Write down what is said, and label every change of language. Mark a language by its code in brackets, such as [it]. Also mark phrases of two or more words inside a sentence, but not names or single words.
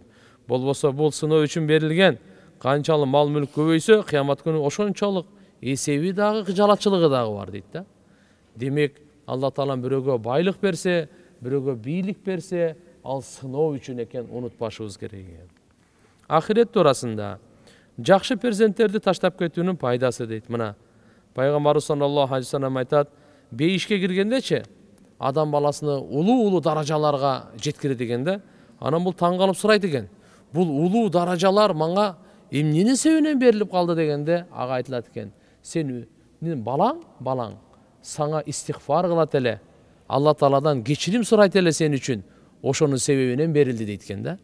[ky] Болбосо бул сыноо үчүн берилген. Канчалык мал мүлк көбөйсө, кыямат күнү ошончолук эсеби дагы, жалачылыгы дагы бар дейт да. Демек, Алла Таала бирөөгө байлык берсе, бирөөгө бийлик берсе, ал сыноо үчүн экен, унутпашыбыз керек. Ахирет туурасында жакшы перзенттерди таштап кетүүнүн пайдасы дейт. Мына пайгамбарыбыз [ar] صلى الله عليه وسلم [ky] айтат: бейишке киргендечи адам баласыны улуу даражаларга жеткирет экен да. Анан бул таң калып сурайт экен: бул улуу даражалар мага эмненин себебинен берилип калды дегенде, ага айтылат экен: сенин балаң сага истигфар кылат эле, Алла Тааладан кечирим сурайт эле сен үчүн, ошонун себебинен берилди дейт экен да.